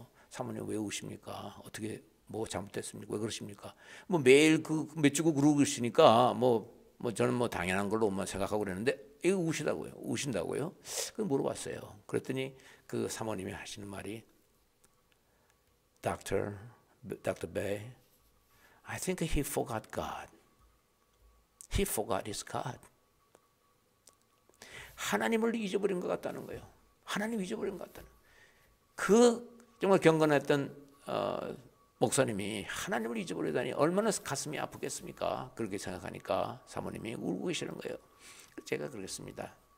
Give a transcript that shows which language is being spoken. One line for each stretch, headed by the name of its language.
Korean: 사모님 왜 우십니까? 어떻게 잘못됐습니까? 왜 그러십니까? 매일 몇 주고 그러고 계시니까 저는 당연한 걸로만 생각하고 그랬는데 이거 우신다고요? 그 물어봤어요. 그랬더니 그 사모님이 하시는 말이 Dr.
English: Bay, I think he forgot God. He forgot his God.
Korean: 하나님을 잊어버린 것 같다는 거예요. 하나님 잊어버린 것 같다는. 정말 경건했던 목사님이 하나님을 잊어버리다니 얼마나 가슴이 아프겠습니까? 그렇게 생각하니까 사모님이 울고 계시는 거예요. 제가 그러겠습니다.